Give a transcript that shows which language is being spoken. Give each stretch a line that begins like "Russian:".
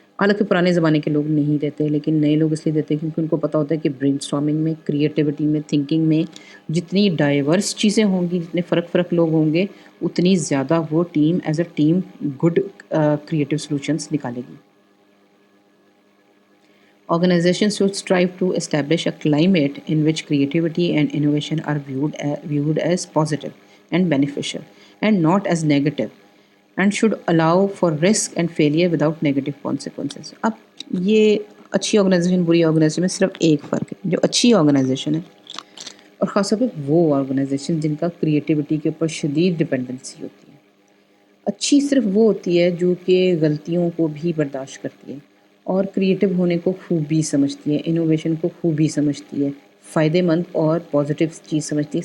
Urdu: حالانکہ پرانے زمانے کے لوگ نہیں دیتے، لیکن نئے لوگ اس لیے دیتے ہیں کیونکہ ان کو پتہ ہوتا ہے کہ برین اسٹارمنگ میں، کریٹیوٹی میں، تھنکنگ میں جتنی ڈائیورس چیزیں ہوں گی، جتنے فرق لوگ ہوں گے، اتنی زیادہ وہ team
English: as a team good creative solutions
Urdu: نکالے گی.
English: Organizations should strive to establish a climate in which creativity and innovation are viewed as positive and beneficial and not as negative, and should allow for risk and failure without negative consequences.
Urdu: اب یہ اچھی organization بری organization میں صرف ایک فرق ہے. جو اچھی آرگنائزیشن ہے، اور خاص طور پہ وہ آرگنائزیشن جن کا کریٹیوٹی کے اوپر شدید ڈپینڈنسی ہوتی ہے. اچھی صرف وہ ہوتی ہے جو کہ غلطیوں کو بھی برداشت کرتی ہے اور کریٹیو ہونے کو خوبی سمجھتی ہے، انوویشن کو خوبی سمجھتی ہے، فائدے مند اور پازیٹیو چیز سمجھتی ہے.